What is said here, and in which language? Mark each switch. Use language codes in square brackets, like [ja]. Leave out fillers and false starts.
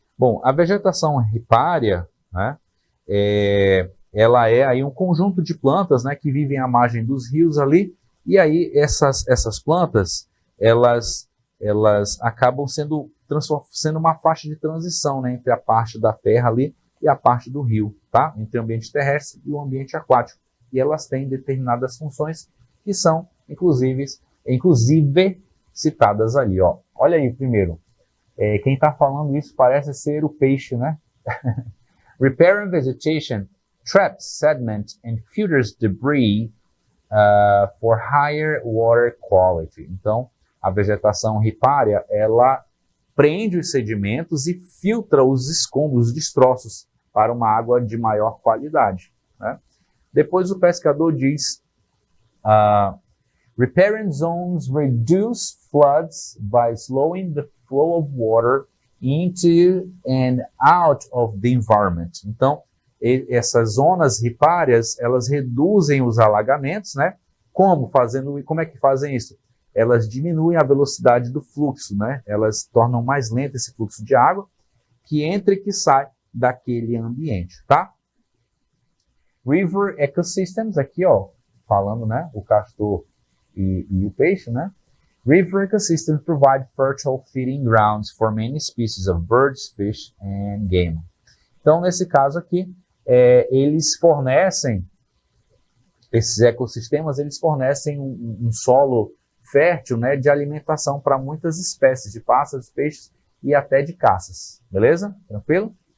[pt] Bom, a vegetação ripária, né, ela é aí um conjunto de plantas, né, que vivem à margem dos rios ali, e aí essas plantas, elas acabam sendo uma faixa de transição, né, entre a parte da terra ali e a parte do rio, tá? Entre o ambiente terrestre e o ambiente aquático. E elas têm determinadas funções que são, inclusive citadas ali, ó. Olha aí primeiro. Quem está falando isso parece ser o peixe, né? [en] Riparian vegetation traps sediment and filters debris for higher water quality. [pt] Então, a vegetação ripária, ela prende os sedimentos e filtra os escombros, os destroços, para uma água de maior qualidade, né? Depois o pescador diz... [en] Riparian zones reduce floods by slowing the flow of water into and out of the environment. [pt] Então, essas zonas ripárias, elas reduzem os alagamentos, né? Como é que fazem isso? Elas diminuem a velocidade do fluxo, né? Elas tornam mais lento esse fluxo de água que entra e que sai daquele ambiente, tá? [en] River ecosystems, [pt] aqui, ó. falando, né, o castor e o peixe, né? [en] River ecosystems provide fertile feeding grounds for many species of birds, fish and game. [pt] Então, nesse caso aqui, eles fornecem, esses ecossistemas, eles fornecem um solo fértil, né, de alimentação para muitas espécies de pássaros, peixes e até de caças. Beleza? Tranquilo?